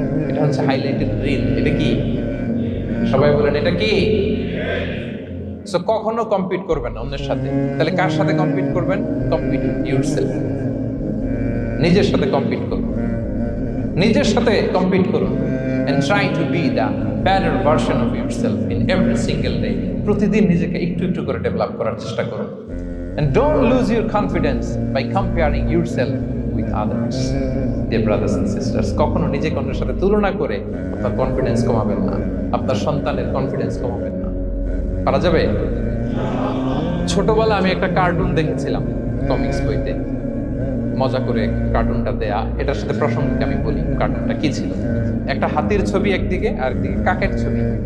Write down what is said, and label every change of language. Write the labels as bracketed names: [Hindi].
[Bangla] এটা হচ্ছে highlighted reel. এটা কি? সবাই বলেন এটা কি? সো কখনো কম্পিট করবেন না অন্যের সাথে। তাহলে কার সাথে কম্পিট করবেন? [English] Compete with yourself. [Bangla] নিজের সাথে কম্পিট করুন, নিজের সাথে কম্পিট করুন। [English] and try to be the better version of yourself in every single day. [Bangla] প্রতিদিন নিজেকে একটু একটু করে ডেভেলপ করার চেষ্টা করুন। [English] and don't lose your confidence by comparing yourself with others. Dear brothers and sisters, [Bangla] কখনো নিজেকে অন্যের সাথে তুলনা করে আপনার কনফিডেন্স কমাবেন না, আপনার সন্তানের কনফিডেন্স কমাবেন না। পারা যাবে? ছোটবেলা আমি একটা কার্টুন দেখেছিলাম কমিক্স বইতে, মজা করে কার্টুনটা দেয়া। এটার সাথে প্রসঙ্গে আমি বলি কার্টুনটা কি ছিল। একটা হাতির ছবি একদিকে, আর একদিকে কাকের ছবি।